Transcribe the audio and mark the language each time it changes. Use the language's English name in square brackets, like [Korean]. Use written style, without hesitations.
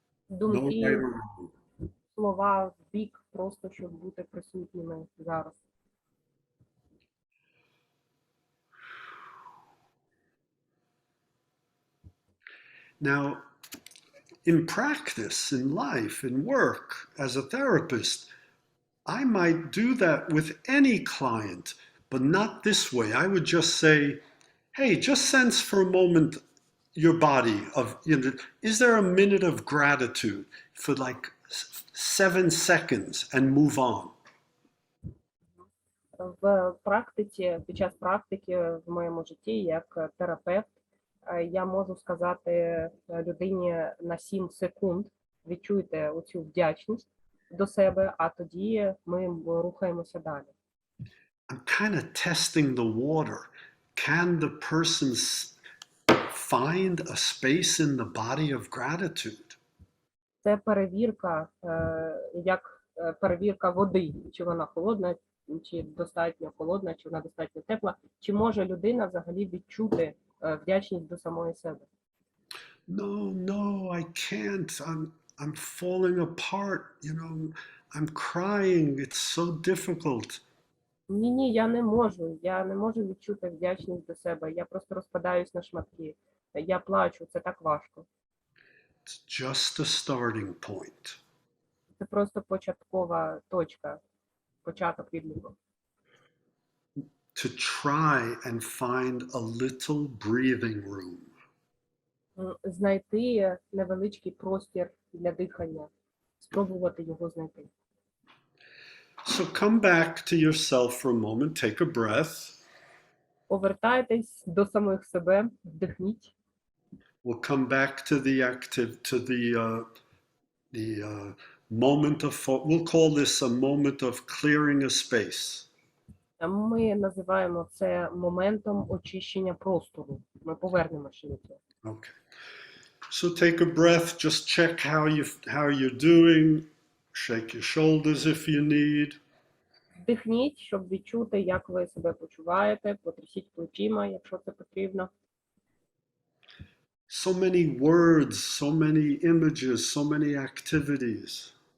[English] No [Ukrainian] Думки, [English] right or wrong. [Ukrainian] слова в бік, просто щоб бути присутніми зараз. [English] Now, in practice, in life, in work, as a therapist, I might do that with any client, but not this way. I would just say, hey, just sense for a moment your body of, is there a minute of gratitude for like 7 seconds and move on? [Ukrainian] В практиці, під час практики в моєму житті, як терапевт, я можу сказати людині на 7 секунд, відчуйте оцю вдячність до себе, а тоді ми рухаємося далі. [English] I'm kind of testing the water. Can the person find a space in the body of gratitude? [Ukrainian] Це перевірка, як перевірка води, чи вона холодна, чи достатньо холодна, чи вона достатньо тепла, чи може людина взагалі відчути вдячність до самої себе. [English] No, I can't. I'm falling apart, I'm crying. It's so difficult. [Ukrainian] Ні, я не можу відчути вдячність до себе, я просто розпадаюсь на шматки, я плачу, це так важко. [English] It's just a starting point. [Ukrainian] Це просто початкова точка, початок відліку. [English] To try and find a little breathing room. [Ukrainian] Знайти невеличкий простір для дихання, спробувати його знайти. [English] So come back to yourself for a moment, take a breath. [Ukrainian] Повертайтесь до самих себе, вдихніть. [English] We'll come back to the moment of, we'll call this a moment of clearing a space. [Ukrainian] Ми називаємо це моментом очищення простору. Ми повернемося до цього. [English] Okay. So take a breath, just check how you're doing. Shake your shoulders if you need. [Ukrainian] Вдихніть, щоб відчути, як ви себе почуваєте, потрясіть плечима, якщо це потрібно. [English] So many words, so many images, so many activities.